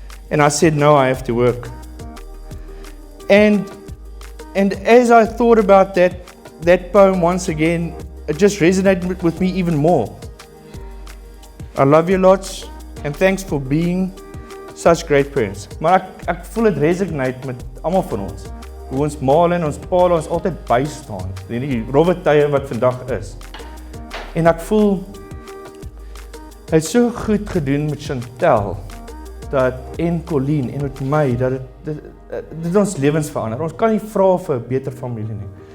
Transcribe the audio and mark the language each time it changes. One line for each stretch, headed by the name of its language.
English: And I said, no, I have to work. And as I thought about that poem once again, it just resonated with me even more. I love you lots, and thanks for being such great parents.
Afrikaans: Maar ek voel dit resonate met almal van ons. Hoe ons maal en ons paal ons altyd bystaan. Die rowwe tye wat vandag is. En ek voel hy het so goed gedoen met Chantelle, en Colleen en met my, dat dit ons lewens verander. Ons kan nie vra vir 'n beter familie nie.